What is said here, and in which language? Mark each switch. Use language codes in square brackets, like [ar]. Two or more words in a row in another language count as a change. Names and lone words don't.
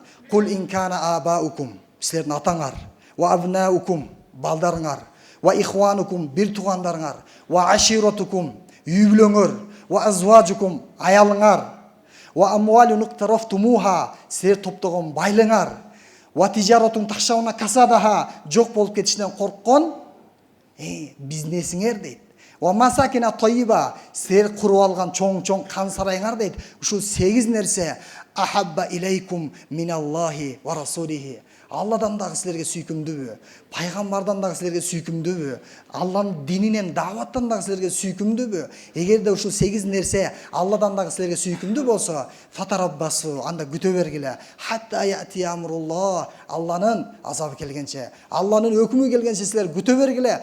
[ar] قل إن كان آباؤكم, [ky] силердин атаңар, [ar] وأبناؤكم, [ky] балдарыңар, [ar] وإخوانكم, [ky] бир туугандарыңар, [ar] وعشيرتكم, [ky] үй бүлөңөр, [ar] وأزواجكم, [ky] аялыңар, [ar] وأموال اقترفتموها, [ky] силер топтогон байлыңар, [ar] وتجارة تخشون كسادها, [ky] жок болуп кетишинен корккон бизнесиңер дейт. [ar] ومساكن طيبة, [ky] силер куруп алган чоң кан сарайыңар дейт. Ушул 8 нерсе [ar] أحب إليكم من الله ورسوله. [ky] Алладан дагы силерге сүйкүмдүүбү, пайгамбардан дагы силерге сүйкүмдүүбү, Алланын дининен, даваттан дагы силерге сүйкүмдүүбү? Эгерде ушул 8 нерсе Алладан дагы силерге сүйкүмдүү болсо, фатараббасу, анда күтө бергиле. [ar] حتى يأتي أمر الله, [ky] Алланын азабы келгенче, Алланын өкүмү келгенче силер күтө бергиле.